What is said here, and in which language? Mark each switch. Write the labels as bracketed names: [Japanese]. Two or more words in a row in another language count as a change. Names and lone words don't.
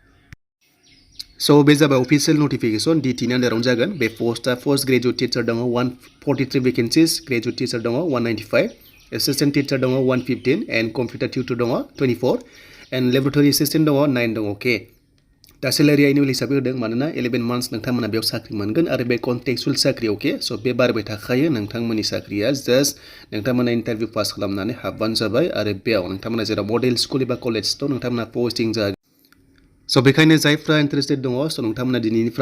[Bodo] स' बे जाबाय अफिसियेल नटिफिकेशन DT नि आन्दारावनो जागोन बे पस्टआ [English] post graduate teacher [Bodo] दङ 143 भेकेन्सिस [English] graduate teacher [Bodo] दङ 195 [English] assistant teacher [Bodo] दङ 115 [English] and computer tutor [Bodo] दङ 24 [English] and laboratory assistant [Bodo] दङ 9 दङ ओके दा सेलारिया एनुअल हिसाबै होदों मानोना 11 months नोंथांमोना बेयाव साख्रि मोनगोन आरो बे कन्ट्रेक्चुअल साख्रि ओके स' बे बारबाय थाखायो नोंथांमोननि साख्रिया जास्ट नोंथांमोना इन्टारभिउ पास खालामनानै हाबबानो जाबाय आरो बेयाव नोंथांमोना जेराव [English] model school [Bodo] एबा कलेज दं नोंथांमोना पोस्टिं जागोन स' बेखायनो जायफ्रा इन्टारेस्टेड दङ स' नोंथांमोना दिनैनिफ्राय